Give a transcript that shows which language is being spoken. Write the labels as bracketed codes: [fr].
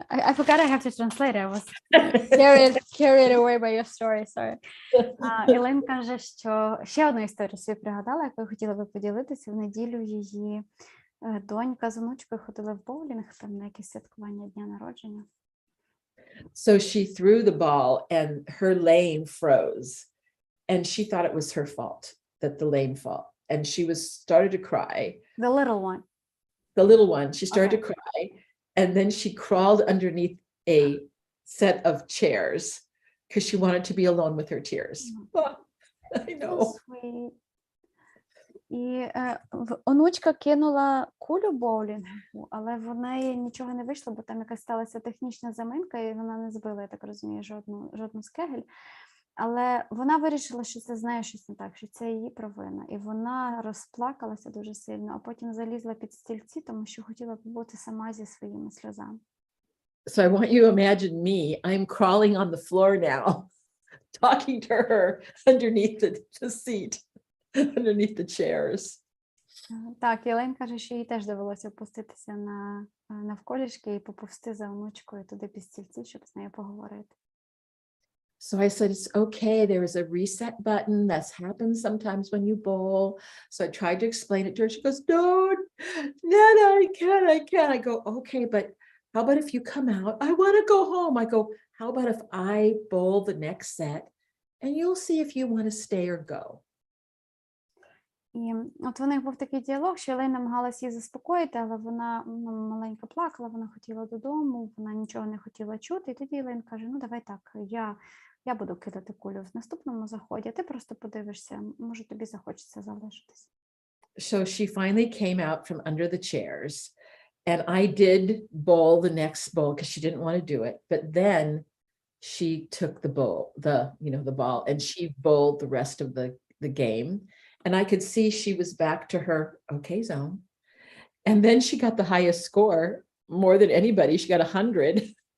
[en] I forgot I have to translate. I was carried away by your story, sorry. [uk] Елен каже, що ще одну історію собі пригадала, яку хотіла би поділитися. В неділю її донька з онучкою ходили в боулінг, там на якесь святкування дня народження. [en] So she threw the ball and her lane froze, and she thought it was her fault that the lane fell, and she started to cry. The little one. The little one, she started to cry, and then she crawled underneath a set of chairs because she wanted to be alone with her tears. Oh, I know. So sweet. [uk] І онучка кинула кулю боулінгу, але в неї нічого не вийшло, бо там якась сталася технічна заминка, і вона не збила, я так розумію, жодну з кегель. Але вона вирішила, що це з нею щось не так, що це її провина. І вона розплакалася дуже сильно, а потім залізла під стільці, тому що хотіла побути сама зі своїми сльозами. [en] So I want you to imagine me. I'm crawling on the floor now, talking to her underneath the seat, underneath the chairs. [uk] Так, Єлен каже, що їй теж довелося опуститися навколішки і поповзти за онучкою туди під стільці, щоб з нею поговорити. [en] So I said, it's okay. There is a reset button. That happens sometimes when you bowl. So I tried to explain it to her. She goes, no, Nana, I can't. I go, okay, but how about if you come out? I want to go home. I go, how about if I bowl the next set and you'll see if you want to stay or go. [uk] І от у них був такий діалог, що Єлен намагалась її заспокоїти, але вона маленько плакала, вона хотіла додому, вона нічого не хотіла чути. І тоді Єлен каже, ну давай так, я буду кидати кулю в наступному заході, а ти просто подивишся, може тобі захочеться залишитись. [en] So she finally came out from under the chairs and I did bowl the next bowl because she didn't want to do it. But then she took the ball and she bowled the rest of the game. And I could see she was back to her okay zone. And then she got the highest score, more than anybody. She got 100.